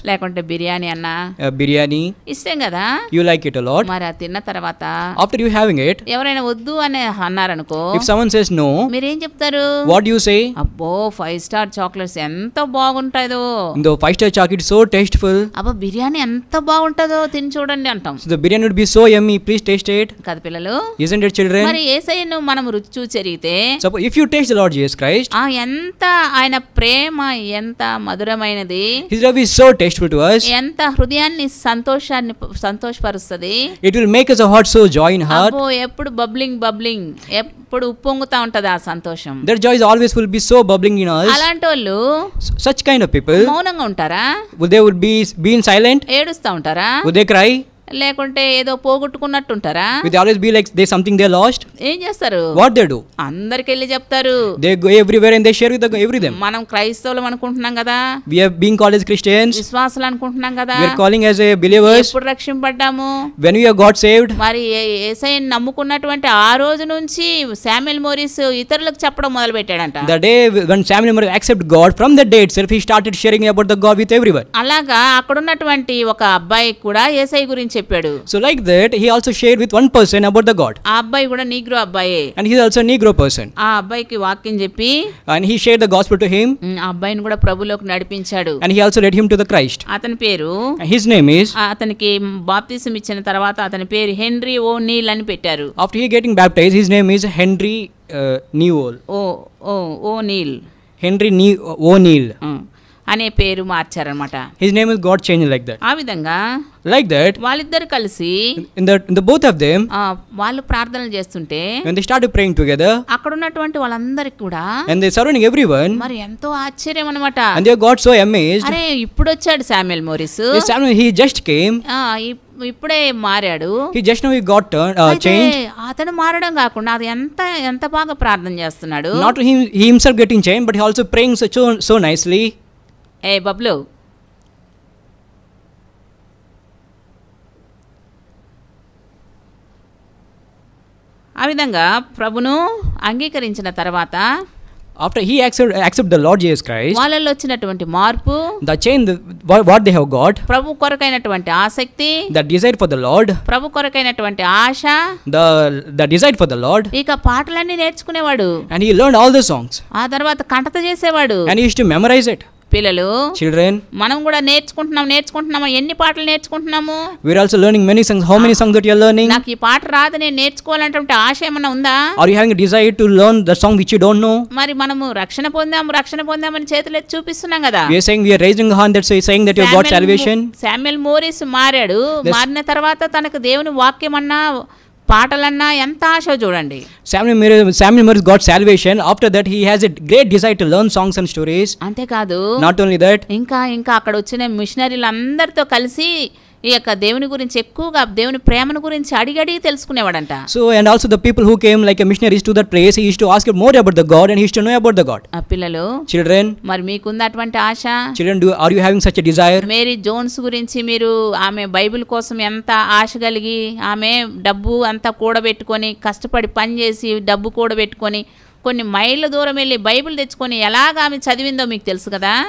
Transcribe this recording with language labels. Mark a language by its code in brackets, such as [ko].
[te] లేకుంటే బిర్యానీ అన్నా, [en] biryani, [te] ఇష్టం కదా, [en] you like it a lot. [te] మరి అది తిన్న తర్వాత [en] after you having it, [te] ఎవరైనా వద్దు అని అన్నారనుకో, [en] if someone says no, [te] మీరేం చెప్తారు? [en] what do you say? [te] అబ్బో, 5 స్టార్ చాక్లెట్స్ ఎంత బాగుంటాయో, [en] the 5 star chocolate is so tasteful, [te] అబ్బో బిర్యానీ ఎంత బాగుంటుందో తిని చూడండి అంటాం. [en] so the biryani would be so yummy, please taste it. [te] కదా పిల్లలు? [en] isn't it children? [te] మరి యేసయ్యను మనం రుచి చూసి ఎరిగితే, [en] suppose if you taste the Lord Jesus Christ, [te] ఎంత ఆయన ప్రేమ ఎంత మధురమైనది, [en] his love is so tasteful to us, [te] ఎంత హృదయాన్ని సంతోషపరుస్తుంది. [en] it will make us a heart so joy in heart. [te] అబ్బో, ఎప్పుడు బబ్లింగ్ ఎప్పుడు ఉప్పొంగుతా ఉంటది ఆ సంతోషం. [en] that joy is always will be so bubbling in us. [te] అలాంటి వాళ్ళు [en] such kind of people, [te] మౌనంగా ఉంటారా? [en] they would be silent? [te] ఏడుస్తా ఉంటారా? [en] would they cry? [te] లేకుంటే ఏదో పోగొట్టుకున్నట్టుంటారా? [en] Will they always be like there's something they lost? [te] ఏం చేస్తారు? [en] what they do? [te] అందరికి వెళ్ళి చెప్తారు. [en] they go everywhere and they share with everything. [te] మనం క్రైస్తవులు అనుకుంటున్నాం కదా, [en] we have been called as Christians, [te] విశ్వాసులు అనుకుంటున్నాం కదా, [en] we are calling as a believers. [te] ఎప్పుడు రక్షింపడ్డాము? [en] when we have got saved. [te] మరి యేసయ్యను నమ్ముకున్నటువంటి ఆ రోజు నుంచి శామ్యూయల్ మోరిస్ ఇతరులకు చెప్పడం మొదలు పెట్టాడంట. [en] the day when Samuel Morris accepted God, from that day itself he started sharing about the God with everyone. [te] అలాగా అక్కడున్నటువంటి ఒక అబ్బాయి కూడా యేసయ్య గురించి చెప్పాడు. [en] so like that he also shared with one person about the God. [te] ఆ అబ్బాయి కూడా నీగ్రో అబ్బాయే, [en] and he is also a Negro person. [te] ఆ అబ్బాయికి వాక్యం చెప్పి, [en] and he shared the gospel to him. [te] ఆ అబ్బాయిని కూడా ప్రభులోకి నడిపించాడు. [en] and he also led him to the Christ. [te] అతని పేరు, [en] his name is, [te] అతనికి బాప్తిసం ఇచ్చిన తర్వాత అతని పేరు హెన్రీ ఓ నీల్ అని పెట్టారు. [en] after he getting baptized his name is Henry Newell. [te] Oh Neel. [en] Henry O'Neill. [te] అనే పేరు మార్చారనమాట. [en] His name is God changed like that. [te] ఆ విధంగా [en] Like that, [te] వాళ్ళిద్దరు కలిసి [en] in the both of them, [te] వాళ్ళు ప్రార్థనలు చేస్తుంటే [en] when they started praying together, [te] అక్కడ ఉన్నటువంటి వాళ్ళందరికి కూడా [en] and they surrounding everyone, [te] మరి ఎంతో ఆశ్చర్యం అనమాట. [en] and they got so amazed. [te] అరే ఇప్పుడు వచ్చాడు Samuel Morris, [en] This Samuel, he just came. [te] ఇప్పుడే మారాడు. [en] He just now he got changed. [te] అతను మారడం కాకుండా అది ఎంత బాగా ప్రార్థన చేస్తున్నాడు. [en] Not he himself getting changed, but he also praying so nicely. [te] ఏ బబ్లు, ఆ విధంగా ప్రభును అంగీకరించిన తర్వాత [en] After he accept the Lord Jesus Christ, [te] వాళ్ళల్లో వచ్చినటువంటి మార్పు, [en] the change, what they have got, [te] ప్రభు కొరకైనటువంటి ఆసక్తి, [en] the desire for the Lord, [te] Prabhu కొరకైనటువంటి Asha, [en] the desire for the Lord, [te] ఇక పాటలన్నీ నేర్చుకునేవాడు. [en] and he learned all the songs, [te] ఆ తర్వాత కంఠత చేసేవాడు. [en] and he used to memorize it. [te] పిల్లలు, [en] Children, [te] మనం కూడా నేర్చుకుంటున్నాము. ఎన్ని పాటలు నేర్చుకుంటున్నాము? [en] we are also learning many songs. How many songs that you are learning? [te] నాకు ఈ పాట రాదు, నేను నేర్చుకోవాలంటే ఆశ ఏమన్నా ఉందా? [en] Are you having a desire to learn the song which you don't know? [te] మరి మనము రక్షణ పొందామని చేతులు ఎత్తి చూపిస్తున్నాం కదా. [en] We are saying, we are raising a hand, that's saying that you have got salvation. [te] Samuel Morris మారాడు. మారిన తర్వాత తనకు దేవుని వాక్యం అన్నా పాటలన్నా ఎంత ఆశ చూడండి. [en] Samuel Morris got salvation. After that, he has a great desire to learn songs and stories. [te] అంతేకాదు, [en] Not only that, [te] ఇంకా అక్కడ వచ్చిన మిషనరీలు అందరితో కలిసి ఈ యొక్క దేవుని గురించి ఎక్కువగా దేవుని ప్రేమను గురించి అడిగి తెలుసుకునేవాడంట. [en] So, and also the people who came like a missionaries to that place, he used to ask more about the God, and he used to know about the God. [te] ఆ పిల్లలు, [en] Children, [te] మరి మీకుంది అటువంటి ఆశ? [en] children, are you having such a desire? [te] Mary Jones గురించి మీరు, ఆమె Bible కోసం ఎంత ఆశ కలిగి, ఆమె డబ్బు అంతా కూడబెట్టుకొని కష్టపడి పని చేసి డబ్బు కూడబెట్టుకొని కొన్ని మైళ్ళ దూరం వెళ్ళి బైబిల్ తెచ్చుకొని ఎలాగ ఆమె చదివిందో మీకు తెలుసు కదా.